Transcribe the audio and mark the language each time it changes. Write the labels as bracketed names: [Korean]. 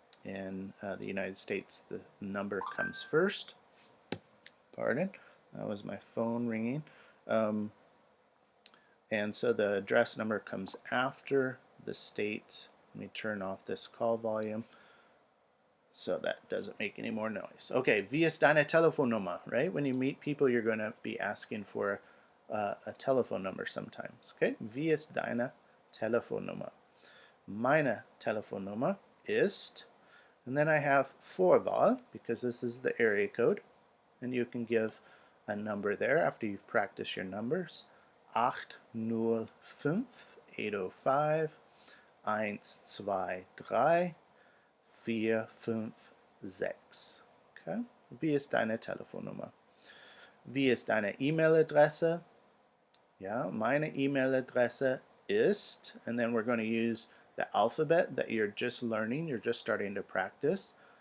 [English] In the United States, the number comes first. Pardon, that was my phone ringing. And so the address number comes after the state. Let me turn off this call volume so that doesn't make any more noise. [German] Okay, wie ist deine Telefonnummer, right? [English] When you meet people, you're going to be asking for a telephone number sometimes. [German] Okay, wie ist deine Telefonnummer? Meine Telefonnummer ist, [English] and then I have Vorwahl, because this is the area code, and you can give a number there after you've practiced your numbers. 805, 805, 123, 456. Okay? [German] Wie ist deine Telefonnummer? Wie ist deine E-Mail-Adresse? Ja, meine E-Mail-Adresse ist, [English] and then we're going to use the alphabet that you're just learning, you're just starting to practice.